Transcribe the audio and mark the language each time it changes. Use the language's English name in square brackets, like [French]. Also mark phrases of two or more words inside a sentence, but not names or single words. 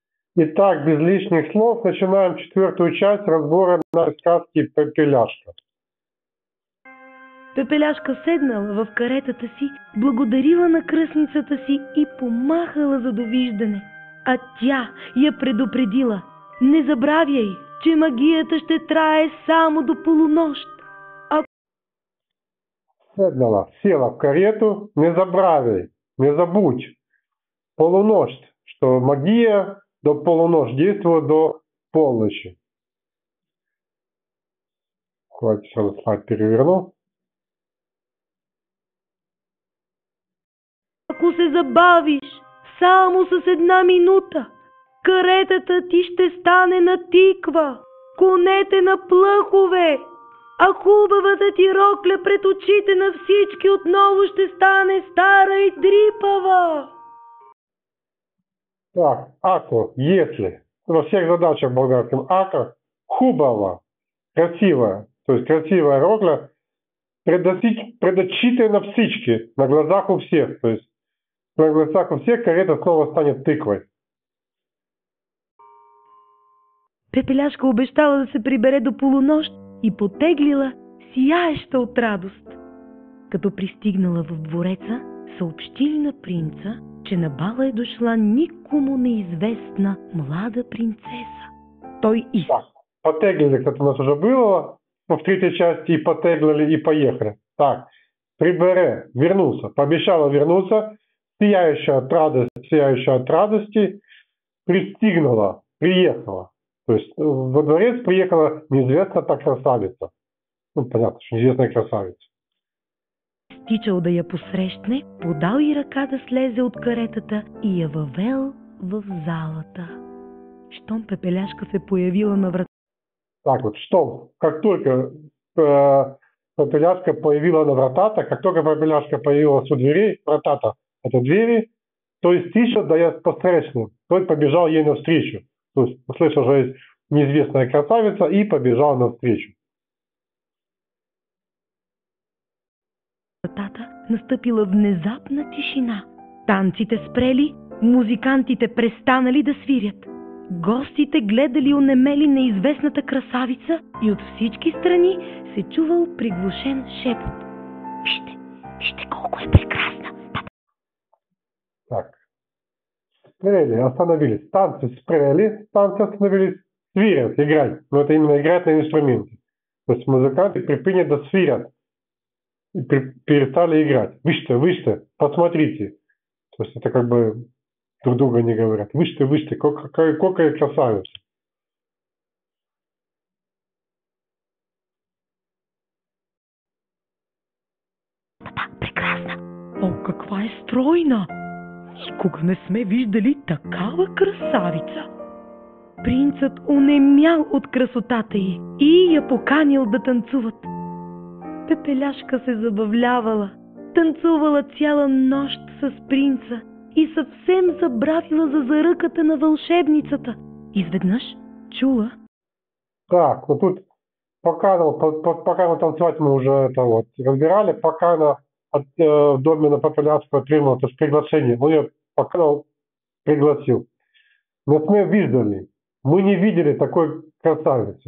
[Russian] Итак, без лишних слов начинаем четвертую часть разбора нашей сказки «Пепеляшка». [Bulgarian] Пепеляшка седнала в каретата си, благодарила на кръстницата си и помахала за довиждане. А тя я предупредила: не забравяй, че магията ще трае само до полунощ. [Russian] Седнала, села в карету, [Bulgarian] не забравяй, [Russian] не забудь. Полуночь, что магия до полуночи действует до полночи. Давайте сразу слайд переверну. [Bulgarian] Ако се забавиш само с една минута, каретата ти ще стане на тиква, конете на плъхове, а хубавата ти рокля пред очите на всички отново ще стане стара и дрипава. [Russian] Так, ако, если, во всех задачах болгарским ако, хубава, красивая, то есть красивая рокля, [Bulgarian] пред очите на всички, [Russian] на глазах у всех, то есть на глазах у всех карета снова станет тыквой. [Bulgarian] Пепеляшка обещала да се прибере до полунощ и потеглила, сияеща от радост. Като пристигнала в двореца, съобщили на принца, че на бала е дошла никому неизвестна млада принцеса. Той [Russian] Так, потеглили, как у нас уже было в третьей части, и потеглили, и поехали. Так, прибере, вернулся, пообещала вернуться, сияющая от радости, пристигнула, приехала. То есть во дворец приехала неизвестная та красавица. Ну, понятно, что неизвестная красавица. [Bulgarian] Стичал да я посрещне, подал и ръка да слезе от каретата и я въвел в залата. Щом Пепеляшка се появила на врата. [Russian] Так вот, что, как только Пепеляшка [Bulgarian] появила на вратата, [Russian] как только Пепеляшка появилась у дверей, вратата — это двери, то есть [Bulgarian] стичал да я посрещне, [Russian] тот побежал ей навстречу. То есть услышал, что есть неизвестная красавица, и побежал навстречу. [Bulgarian] Вратата настъпила внезапна тишина. Танците спрели, музикантите престанали да свирят. Гостите гледали онемели неизвестната красавица и от всички страни се чувал приглушен шепот. Вижте, вижте колко е прекрасна! [Russian] Так. Спрели, остановились. Танцы спрели, танцы остановились. Свирят, играть. Но это именно играть на инструменте. То есть музыканты припинят [Bulgarian] да свирят. [Russian] И перестали играть. Вышьте, посмотрите. То есть это как бы друг друга не говорят. Вышьте, какая красавица. [Bulgarian] Прекрасна! О, каква е стройна! Никога не сме виждали такава красавица! Принцът онемял от красотата й и я поканил да танцуват. Пепеляшка се забавлявала, танцувала цяла нощ с принца и съвсем забравила за заръката на вълшебницата. Изведнъж чула. [Russian] Так, ну тут пока она танцевать мы уже это вот разбирали, пока она в доме на Пепеляшку отримала то есть приглашение, он ее пока пригласил. Но мы видели, мы не видели такой красавицы.